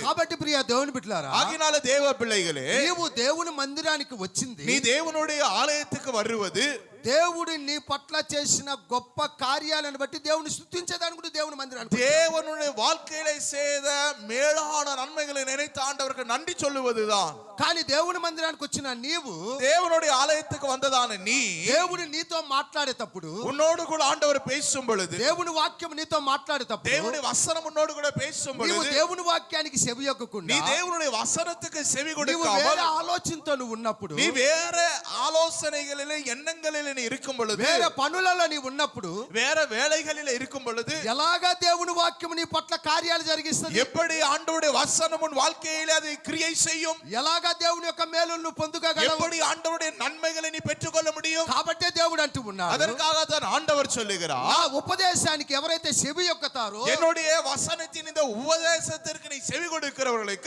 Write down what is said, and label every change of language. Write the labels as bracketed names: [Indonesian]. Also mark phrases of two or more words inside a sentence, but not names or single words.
[Telugu] కాబట్టి ప్రియ దేవుని బిడ్డలారా, [Tamil] ஆகினால தேவ பிள்ளைகளே, [Telugu] నీవు దేవుని మందిరానికి వచ్చింది, [Tamil] நீ தேவனுடைய ஆலயத்துக்கு வருவது [Telugu] దేవుడు నీ పట్ల చేసిన గొప్ప కార్యాలను బట్టి దేవుని స్తుతించేదానికి కూడా దేవుని మందిరానికి, [Tamil] தேவனுடைய வாழ்க்கையிலே செய்த மேலான நன்மைகளை நினைத்து ஆண்டவருக்கு நன்றி சொல்லுவதுதான். [Telugu] కానీ దేవుని మందిరానికి వచ్చిన నీవు, [Tamil] தேவனுடைய ஆலயத்துக்கு வந்ததான நீ, [Telugu] దేవుడు నీతో మాట్లాడేటప్పుడు, [Tamil] உன்னோடு கூட ஆண்டவர் பேசும் பொழுது, [Telugu] దేవుని వాక్యం నీతో మాట్లాడేటప్పుడు, [Tamil] தேவனுடைய வசனம் உன்னோடு கூட பேசும் [Telugu] నీవు [Tamil] பொழுது, [Telugu] దేవుని వాక్యానికి చెవియొక్కకుండా [Tamil] நீ தேவனுடைய వசனத்துக்கு செவி [Telugu] నీవు వేరే [Tamil] கொடுக்காமல் [Telugu] ఆలోచనతో నువ్వు ఉన్నప్పుడు, [Tamil] நீ வேற ஆலோசனைகளிலே எண்ணங்களிலே நீ இருக்கும் பொழுது, [Telugu] వేరే పనులలో నీవు ఉన్నప్పుడు, [Tamil] வேற வேலைகளிலே இருக்கும் பொழுது, [Telugu] ఎలాగా దేవుని వాక్యం నీ పట్ల కార్యాలు జరిగిస్తుంది, [Tamil] எப்படி ஆண்டவருடைய வசனம் உன் வாழ்க்கையிலே அதை கிரியை செய்யும், [Telugu] ఎలాగా దేవుని యొక్క మేలును పొందుకోగలవు. [Tamil] எப்படி ஆண்டவருடைய நன்மைகளை நீ பெற்றுக்கொள்ள முடியும். [Telugu] కాబట్టి దేవుడు అంటూ ఉన్నాడు, [Tamil] அதற்காகத்தான் ஆண்டவர் சொல்லுகிறார், [Telugu] ఆ ఉపదేశానికి ఎవరైతే చెవి యొక్కతారో [Tamil] என்னுடைய வசனத்தின் இந்த உபதேசத்திற்கு நீ செவி கொடுக்கிறவர்களுக்கு